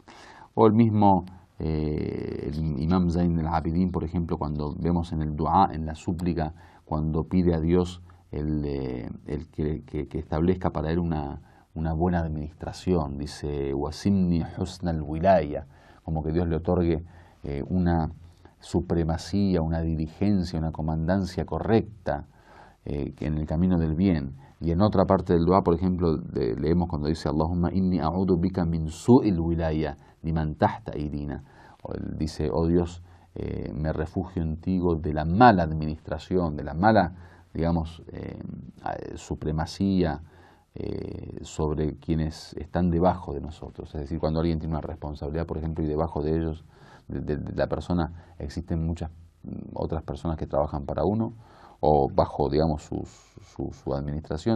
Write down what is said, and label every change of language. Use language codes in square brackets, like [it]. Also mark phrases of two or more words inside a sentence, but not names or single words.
[es] O el mismo el Imam Zayn al-Abidin, por ejemplo, cuando vemos en el dua, en la súplica, cuando pide a Dios que establezca para él una buena administración, dice, [ar] وسمني حسن الولاية, [es] como que Dios le otorgue una supremacía, una dirigencia, una comandancia correcta, en el camino del bien. Y en otra parte del dua, por ejemplo, leemos cuando dice [ar] اللهم إني أعوذ بك من سوء الولاية لمن تحت أيدينا. [es] Dice, oh Dios, me refugio en ti de la mala administración, de la mala, digamos, supremacía sobre quienes están debajo de nosotros. Es decir, cuando alguien tiene una responsabilidad, por ejemplo, y debajo de ellos, de la persona, existen muchas otras personas que trabajan para uno, o bajo, digamos, su administración.